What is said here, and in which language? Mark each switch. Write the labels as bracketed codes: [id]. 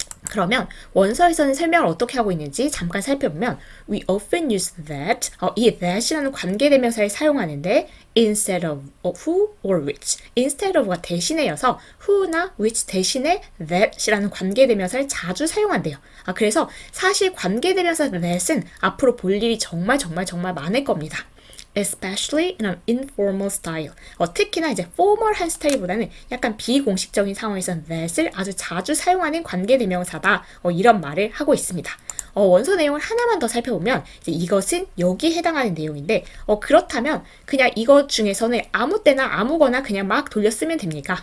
[ko] 그러면 원서에서는 설명을 어떻게 하고 있는지 잠깐 살펴보면 [en] We often use that, [ko] 이 that이라는 관계대명사를 사용하는데 [en] instead of who or which, [ko] instead of가 대신에여서 who나 which 대신에 that이라는 관계대명사를 자주 사용한대요. 그래서 사실 관계대명사 that은 앞으로 볼 일이 정말 많을 겁니다. [en] especially in an informal style. [ko] 특히나 이제 formal한 스타일보다는 약간 비공식적인 상황에서는 that을 아주 자주 사용하는 관계대명사다. 이런 말을 하고 있습니다. 원서 내용을 하나만 더 살펴보면 이제 이것은 여기에 해당하는 내용인데 그렇다면 그냥 이것 중에서는 아무 때나 아무거나 그냥 막 돌려 쓰면 됩니까?